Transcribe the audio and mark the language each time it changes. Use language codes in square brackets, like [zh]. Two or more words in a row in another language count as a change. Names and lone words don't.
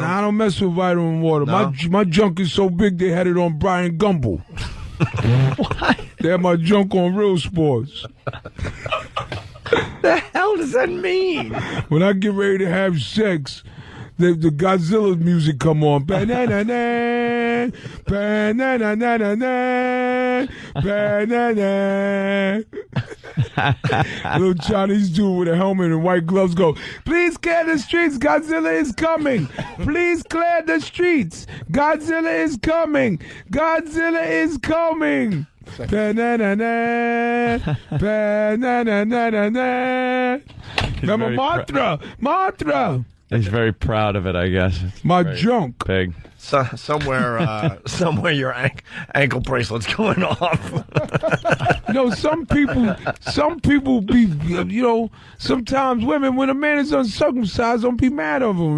[en] I don't mess with vitamin water. No? My junk is so big they had it on Brian Gumble. What? They had my junk on Real Sports. The hell does that mean? When I get ready to have sex, the Godzilla music come on. Ba-na-na-na, ba-na-na-na-na-na, ba-na-na. Little Chinese dude with a helmet and white gloves go, please clear the streets, Godzilla is coming. Please clear the streets. Godzilla is coming. Godzilla is coming. Ba-na-na-na, ba-na-na-na-na-na. Remember Mantra. He's very proud of it, I guess. It's My very junk. Big. Somewhere your ankle bracelet's going off. Some people be, sometimes women, when a man is uncircumcised, don't be mad over him.